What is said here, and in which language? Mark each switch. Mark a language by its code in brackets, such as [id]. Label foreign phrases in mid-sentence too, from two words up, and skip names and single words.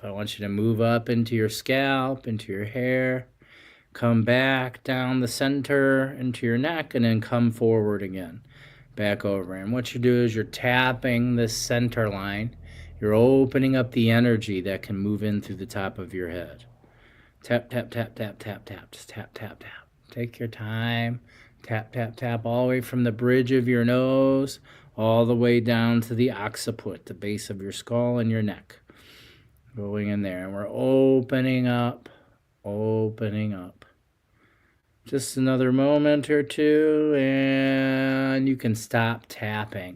[en] I want you to move up into your scalp, into your hair, come back down the center into your neck, and then come forward again. Back over. And what you do is you're tapping this center line. You're opening up the energy that can move in through the top of your head. Tap, tap, tap, tap, tap, tap. Just tap, tap, tap. Take your time. Tap, tap, tap all the way from the bridge of your nose all the way down to the occiput, the base of your skull and your neck. Going in there. And we're opening up, opening up. Just another moment or two, and you can stop tapping.